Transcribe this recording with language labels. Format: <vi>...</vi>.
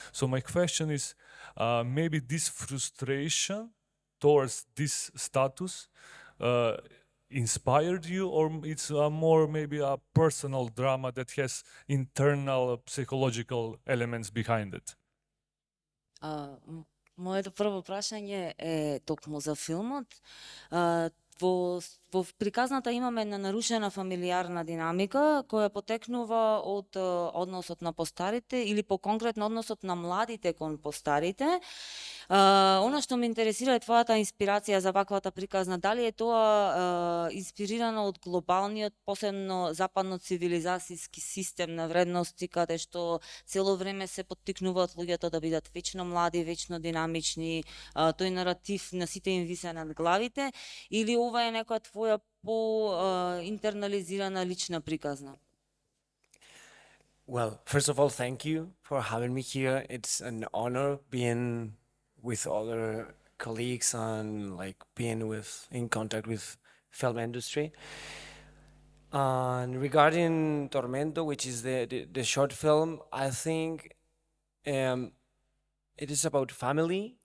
<en>So my question is, maybe this frustration towards this status inspired you, or it's more maybe a personal drama that has internal psychological elements behind it?</en> <mk>Моето прво прашање е токму за филмот. Во приказната имаме една нарушена фамилиарна динамика која потекнува од односот на постарите или по-конкретно односот на младите кон постарите. Она што ме интересира е твојата инспирација за ваквата приказна. Дали е тоа инспирирано од глобалниот, посебно западно-цивилизацијски систем на вредности, каде што цело време се поттикнуваат луѓето да бидат вечно млади, вечно динамични, тој наратив на сите им висе над главите, или ова е некоја твоја по-интернализирана лична приказна?</mk> <en>Well, first of all, thank you for having me here. It's an honor being with other colleagues and being in contact with film industry. And regarding Tormento, which is the short film, I think it is about family.</en>